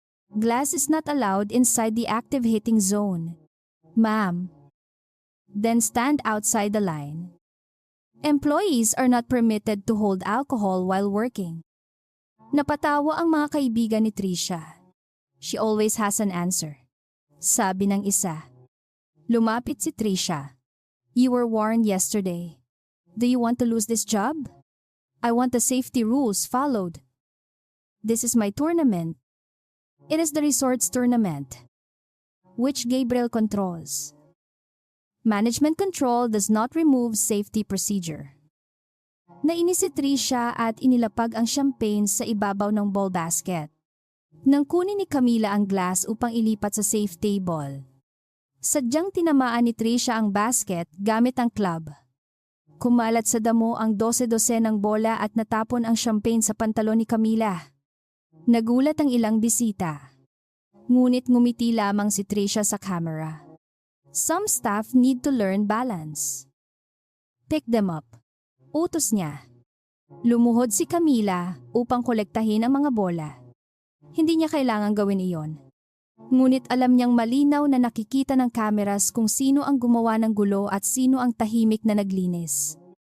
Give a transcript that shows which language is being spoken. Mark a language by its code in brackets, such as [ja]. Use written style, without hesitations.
[en] Glass is not allowed inside the active hitting zone, ma'am. Then stand outside the line. Employees are not permitted to hold alcohol while working." [tl] Napatawa ang mga kaibigan ni Trisha. [en] "She always has an answer," [tl] sabi ng isa. Lumapit si Trisha. [en] "You were warned yesterday. Do you want to lose this job? I want the safety rules followed. This is my tournament. It is the resort's tournament, which Gabriel controls. Management control does not remove safety procedure." [tl] Nainis si Trisha at inilapag ang champagne sa ibabaw ng ball basket. Nang kunin ni Camila ang glass upang ilipat sa safe table, sadyang tinamaan ni Trisha ang basket gamit ang club. Kumalat sa damo ang 12 ng bola at natapon ang champagne sa pantalon ni Camila. Nagulat ang ilang bisita. Ngunit ngumiti lamang si Trisha sa camera. [en] "Some staff need to learn balance. Pick them up," [tl] utos niya. Lumuhod si Camila upang kolektahin ang mga bola. Hindi niya kailangang gawin iyon. Ngunit alam niyang malinaw na nakikita ng kameras kung sino ang gumawa ng gulo at sino ang tahimik na naglinis.